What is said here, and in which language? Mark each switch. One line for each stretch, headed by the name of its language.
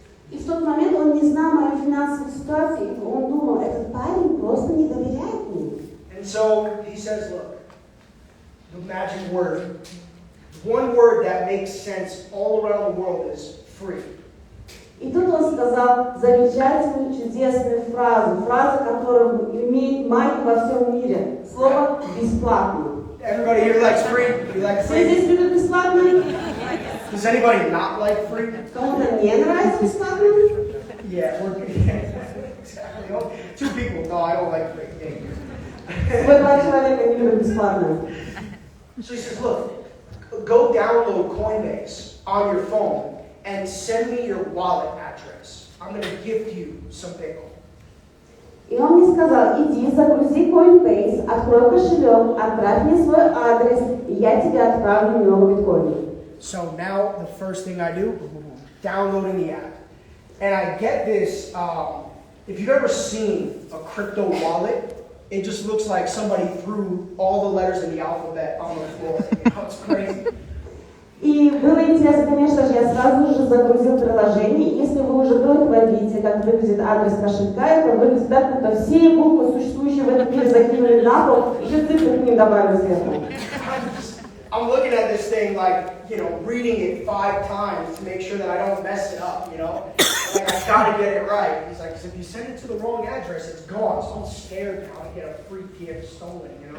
Russian: И в тот момент он не знал мою финансовую ситуацию, и он думал, этот парень просто не доверяет мне.
English: And so he says, look, the magic word, one word that makes sense all around the world is free.
Russian: И тут он сказал замечательную, чудесную фразу, которая имеет магию во всем мире. Слово «бесплатно».
English: Everybody here likes free? You like
Russian: Все
English: free?
Russian: здесь любят бесплатно?
English: Does anybody not like free?
Russian: Кому-то не нравится бесплатно?
English: Yeah, we're good. Exactly. Two people. No, I don't like free.
Russian: Всего два человека не любят бесплатно.
English: So he says, look, go download Coinbase on your phone and send me your wallet address. I'm going to gift you some Bitcoin.
Russian: И он мне сказал, иди, загрузи Coinbase, открой кошелек, отправь мне свой адрес, и я тебе отправлю много биткоинов.
English: So now the first thing I do, downloading the app. And I get this, if you've ever seen a crypto wallet, it just looks like somebody threw all the letters in the alphabet on the floor. It's crazy.
Russian: И было интересно, конечно же, я сразу же загрузил приложение. Если вы уже до этого видите, как выглядит адрес кошелька, это выглядит так, будто все буквы, существующие в этом мире, закинули на пол, еще цифры к ним добавили сверху.
English: I'm looking at this thing like, reading it 5 times to make sure that I don't mess it up, Like, I gotta get it right. He's like, if you send it to the wrong address, it's gone. So I'm scared now to get a free gift stolen,